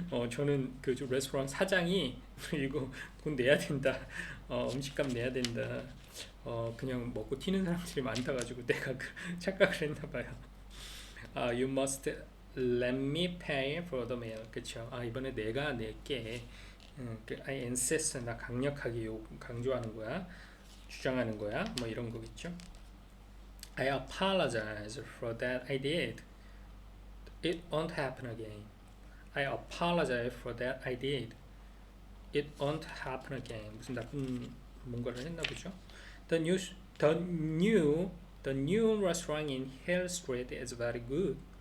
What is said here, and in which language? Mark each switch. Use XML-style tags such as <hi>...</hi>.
<ko>저는 그 레스토랑 사장이 이거 돈 내야 된다. 음식값 내야 된다. 그냥 먹고 튀는 사람들이 많다가지고 내가 착각을 했나봐요.</ko> <en>You must let me pay for the meal.</en> <ko>그쵸? 이번에 내가 낼게.</ko> <en>I insist.</en> <ko>나 강력하게 강조하는 거야. 주장하는 거야. 뭐 이런 거겠죠?</ko> <en>I apologize for that I did. It won't happen again. I apologize for that I did. It won't happen again.</en> <ko>무슨 나쁜 뭔가를 했나 보죠?</ko> <en>The new restaurant in Hill Street is very good.</en>